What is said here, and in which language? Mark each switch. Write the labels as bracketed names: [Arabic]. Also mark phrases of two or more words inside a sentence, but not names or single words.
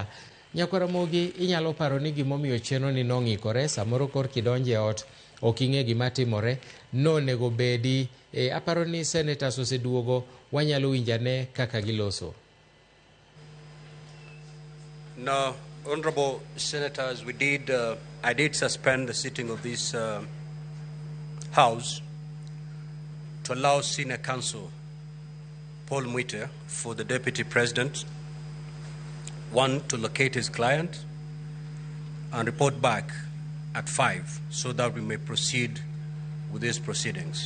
[Luo (Kenya and Tanzania)] Nyako Ramogi inyalo paro ni gimomiyo cheno ni nong'ikore samoro kor kidonje ot ok ing'e gima timore nonego bedi. Aparo ni senators oseduogo wanyalo winjane kaka giloso. [English] No, honorable senators, I did suspend the sitting of this House to allow senior counsel Paul Mwite for the Deputy President, one, to locate his client and report back at 5 so that we may proceed with these proceedings.